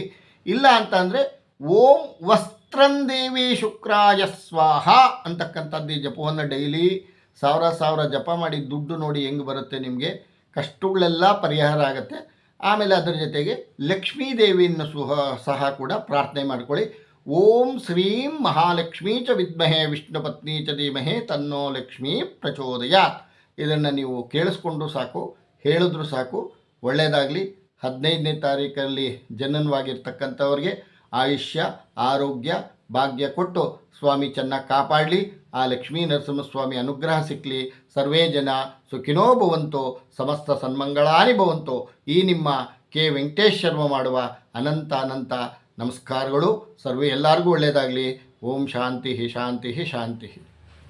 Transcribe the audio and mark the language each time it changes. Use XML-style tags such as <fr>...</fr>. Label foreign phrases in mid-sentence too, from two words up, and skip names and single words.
<kn>ಇಲ್ಲ ಅಂತ ಅಂದರೆ</kn> <sa>ಓಂ ವಸ್ತ್ರಂದೇವಿ ಶುಕ್ರಾಯ ಸ್ವಾಹ</sa> <kn>ಅಂತಕ್ಕಂಥದ್ದು ಈ ಜಪವನ್ನು ಡೈಲಿ 1000 ಜಪ ಮಾಡಿ. ದುಡ್ಡು ನೋಡಿ ಹೆಂಗೆ ಬರುತ್ತೆ ನಿಮಗೆ. ಕಷ್ಟಗಳೆಲ್ಲ ಪರಿಹಾರ ಆಗುತ್ತೆ. ಆಮೇಲೆ ಅದರ ಜೊತೆಗೆ ಲಕ್ಷ್ಮೀ ದೇವಿಯನ್ನು ಸಹ ಕೂಡ ಪ್ರಾರ್ಥನೆ ಮಾಡ್ಕೊಳ್ಳಿ.</kn> <sa>ಓಂ ಶ್ರೀಂ ಮಹಾಲಕ್ಷ್ಮೀ ಚ ವಿದ್ಮಹೇ ವಿಷ್ಣು ಪತ್ನಿ ಚ ಧೀಮಹೇ ತನ್ನೋ ಲಕ್ಷ್ಮೀ ಪ್ರಚೋದಯಾತ್.</sa> <kn>ಇದನ್ನು ನೀವು ಕೇಳಿಸ್ಕೊಂಡು ಸಾಕು, ಹೇಳಿದ್ರು ಸಾಕು, ಒಳ್ಳೆಯದಾಗಲಿ. 15ನೇ ತಾರೀಕಲ್ಲಿ ಜನನವಾಗಿರ್ತಕ್ಕಂಥವ್ರಿಗೆ ಆಯುಷ್ಯ, ಆರೋಗ್ಯ, ಭಾಗ್ಯ ಕೊಟ್ಟು ಸ್ವಾಮಿ ಚೆನ್ನಾಗಿ ಕಾಪಾಡಲಿ. ಆ ಲಕ್ಷ್ಮೀ ನರಸಿಂಹಸ್ವಾಮಿ ಅನುಗ್ರಹ ಸಿಕ್ಕಲಿ.</kn> <sa>ಸರ್ವೇ ಜನ ಸುಖಿನೋ ಭವಂತು, ಸಮಸ್ತ ಸನ್ಮಂಗಳಾನಿ ಭವಂತು.</sa> <kn>ಈ ನಿಮ್ಮ ಕೆ ವೆಂಕಟೇಶ್ ಶರ್ಮ ಮಾಡುವ ಅನಂತ ನಮಸ್ಕಾರಗಳು. ಸರ್ವೇ ಎಲ್ಲರಿಗೂ ಒಳ್ಳೆಯದಾಗಲಿ.</kn> <sa>ಓಂ ಶಾಂತಿ ಶಾಂತಿ ಶಾಂತಿ.</sa>